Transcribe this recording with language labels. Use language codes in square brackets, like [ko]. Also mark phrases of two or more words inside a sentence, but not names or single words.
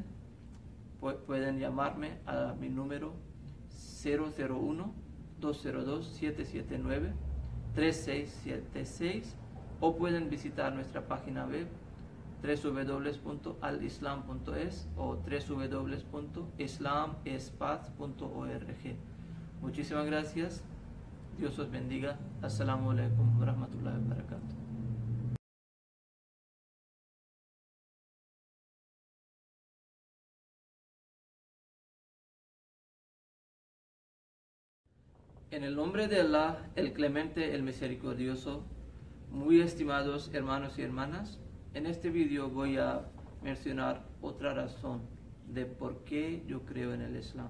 [es] Pueden llamarme a mi número 001-202-779-3676 o pueden visitar nuestra página web www.alislam.es o www.islamespaz.org. Muchísimas gracias. Dios os bendiga. [ar] السلام عليكم ورحمة الله وبركاته. [es] En el nombre de Allah, el clemente, el misericordioso, muy estimados hermanos y hermanas, en este video voy a mencionar otra razón de por qué yo creo en el Islam.